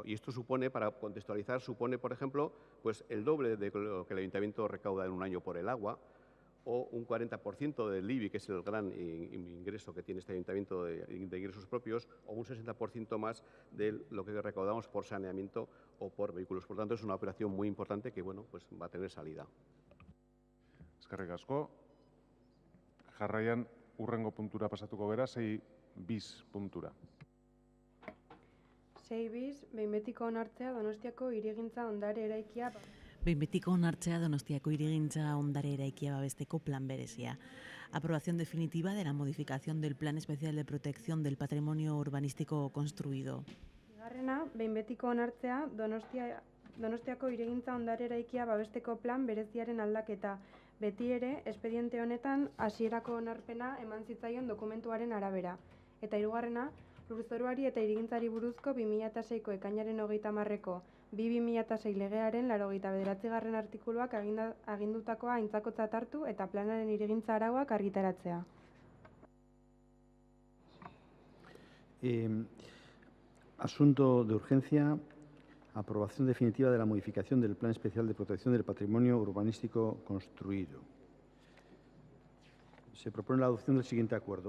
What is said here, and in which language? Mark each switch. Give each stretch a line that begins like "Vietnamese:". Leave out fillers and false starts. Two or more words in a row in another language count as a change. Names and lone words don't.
Spanish: Y esto supone, para contextualizar, supone, por ejemplo, pues el doble de lo que el Ayuntamiento recauda en un año por el agua, o un 40% del IBI, que es el gran ingreso que tiene este Ayuntamiento de ingresos propios, o un 60% más de lo que recaudamos por saneamiento o por vehículos. Por tanto, es una operación muy importante que, bueno, pues va a tener salida.
Basque: Eskerrik asko. Jarraian, hurrengo puntura pasatuko gera, 6 bis puntura. 6 bis, behin betiko onartzea Donostiako hirigintza ondare eraikia. Behin betiko onartzea Donostiako hirigintza ondare eraikia babesteko plan berezia.
Spanish: Aprobación definitiva de la modificación del Plan Especial de Protección del Patrimonio Urbanístico Construido.
Basque: Bigarrena, behin betiko onartzea Donostiako hirigintza ondare eraikia babesteko plan bereziaren aldaketa. Beti ere, espediente honetan hasierako onarpena eman zitzaion dokumentuaren arabera. Eta hirugarrena, lurzoruari eta hirigintzari buruzko 2006ko ekainaren 30ko 2006 legearen 89. artikuluak agindutakoa aintzakotzat hartu eta planaren hirigintza arauak argitaratzea.
Spanish: Asunto de urgencia. Aprobación definitiva de la modificación del Plan Especial de Protección del Patrimonio Urbanístico Construido. Se propone la adopción del siguiente acuerdo.